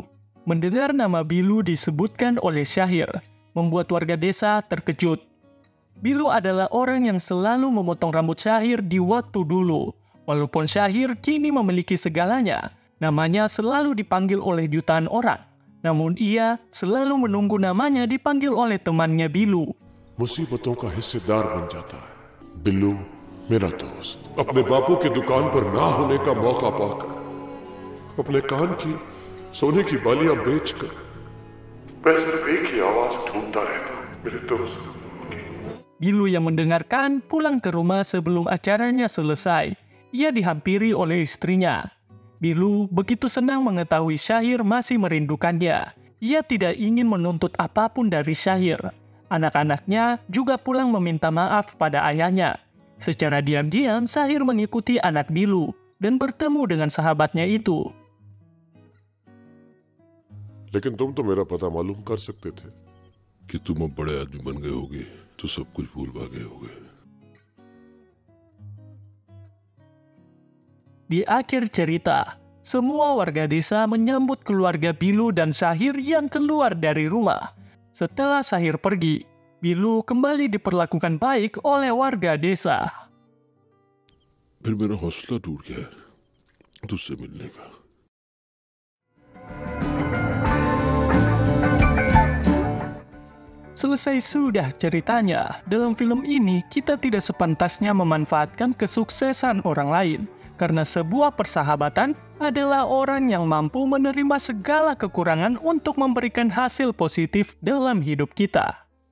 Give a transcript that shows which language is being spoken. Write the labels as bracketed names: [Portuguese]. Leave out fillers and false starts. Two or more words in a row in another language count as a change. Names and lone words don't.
[Indonesian] Mendengar nama Bilu disebutkan oleh Syahir, membuat warga desa terkejut. Bilu adalah orang yang selalu memotong rambut Syahir di waktu dulu. Walaupun Syahir kini memiliki segalanya, namanya selalu dipanggil oleh jutaan orang. Namun ia selalu menunggu namanya dipanggil oleh temannya Bilu. [Hindi] मुसीबतों का हिस्सेदार बन जाता है। बिल्लू मेरा दोस्त अपने बापू की दुकान पर ना होने का मौका पाकर अपने कान की सोने की बालियां बेचकर मैं सिर्फ एक ही आवाज ढूंढता रहता मेरे दोस्त। [Indonesian] Bilu yang mendengarkan pulang ke rumah sebelum acaranya selesai. Ia dihampiri oleh istrinya. Bilu begitu senang mengetahui Syahir masih merindukannya. Ia tidak ingin menuntut apapun dari Syahir. Anak-anaknya juga pulang meminta maaf pada ayahnya. Secara diam-diam, Syahir mengikuti anak Bilu dan bertemu dengan sahabatnya itu. [Hindi] लेकिन तुम तो मेरा पता मालूम कर सकते थे। कि तुम अब बड़े आदमी बन गए होगे तो सब कुछ भूल भागे होगे। [Indonesian] Di akhir cerita, semua warga desa menyambut keluarga Bilu dan Syahir yang keluar dari rumah. Setelah Syahir pergi, Bilu kembali diperlakukan baik oleh warga desa. [Hindi] फिर मेरा हौसला टूट गया है तुझसे मिलने का। [Indonesian] Selesai sudah ceritanya. Dalam film ini, kita tidak sepantasnya memanfaatkan kesuksesan orang lain. Karena sebuah persahabatan adalah orang yang mampu menerima segala kekurangan untuk memberikan hasil positif dalam hidup kita.